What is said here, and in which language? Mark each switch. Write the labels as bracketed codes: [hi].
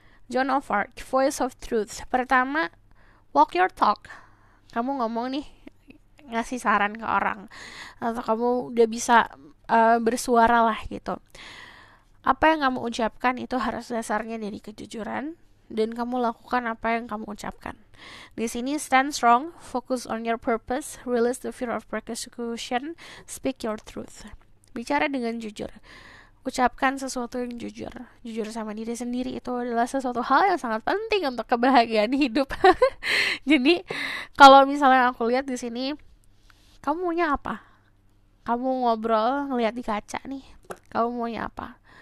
[en] Joan of Arc, Voice of Truth. Pertama, walk your talk. [id] Kamu ngomong nih, ngasih saran ke orang, atau kamu udah bisa bersuara lah gitu. Apa yang kamu ucapkan itu harus dasarnya dari kejujuran, dan kamu lakukan apa yang kamu ucapkan. Di sini [en] stand strong, focus on your purpose, release the fear of persecution, speak your truth. [id] Bicara dengan jujur. Ucapkan sesuatu yang jujur. Jujur sama diri sendiri itu adalah sesuatu hal yang sangat penting untuk kebahagiaan hidup. Jadi kalau misalnya aku lihat di sini, kamu maunya apa? Kamu ngobrol, ngeliat di kaca nih, kamu maunya apa?